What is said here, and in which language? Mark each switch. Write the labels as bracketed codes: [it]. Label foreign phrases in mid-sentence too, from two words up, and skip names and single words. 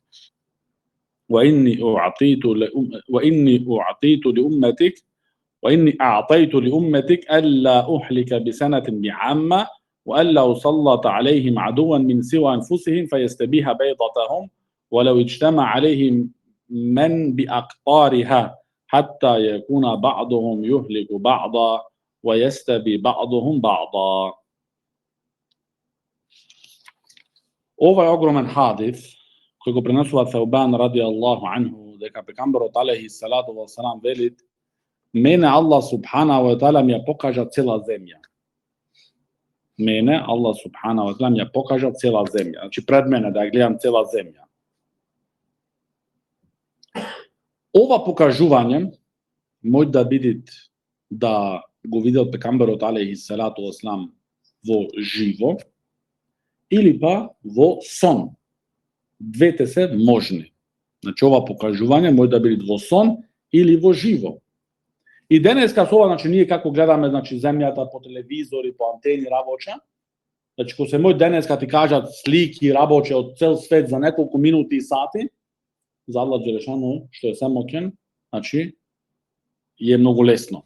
[ar] وإني أعطيت لأمتك ألا أهلك بسنة بعامة وألا أسلط عليهم عدوا من سوى أنفسهم فيستبيح بيضتهم ولو اجتمع عليهم من بأقطارها حتى يكون بعضهم يهلك بعضا ويستبي بعضهم بعضا. [mk] Овај огроман хадис који го пренесува Thauban [ar] رضي الله عنه, [mk] дека пегамберот [ar] عليه الصلاة والسلام [mk] велит: мене [ar] الله سبحانه وتعالى [mk] ми ја покажа цела земја. Мене [ar] الله سبحانه وتعالى [mk] ми ја покажа цела земја. Значи пред мене да ја гледам цела земја. Ова покажување може да биде да го видел пегамберот [ar] عليه الصلاة والسلام [mk] во живо или па во сон. Двете се можни. Значи ова покажување може да биде во сон или во живо. И денеска со ова, значи ние како гледаме, значи земјата по телевизори, по антени работа, значи кога се мој денеска ти кажат слики работе од цел свет за неколку минути и сати, за [ar] الله جل شأنه [mk] што е самоќен, значи е многу лесно.